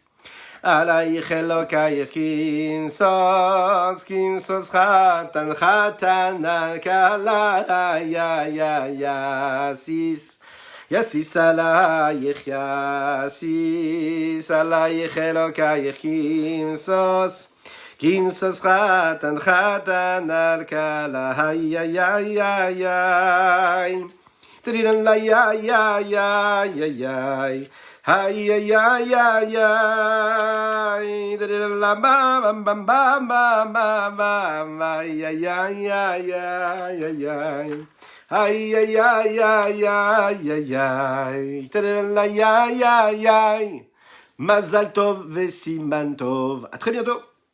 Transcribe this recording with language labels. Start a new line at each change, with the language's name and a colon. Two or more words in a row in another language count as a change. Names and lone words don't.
Hebrew: עלייך אלוקייך כמשוש חתן חתן כלה יסיס יסיס עלייך יסיס עלייך אלוקייך כמשוש חתן חתן כלה תרירן Ay ay ay ay ay, la bam bam bam bam bam bam, ay ay ay ay ay ay ay ay ay ay ay ay, la ay ay ay. מזל טוב וסימן טוב.
French: À très bientôt.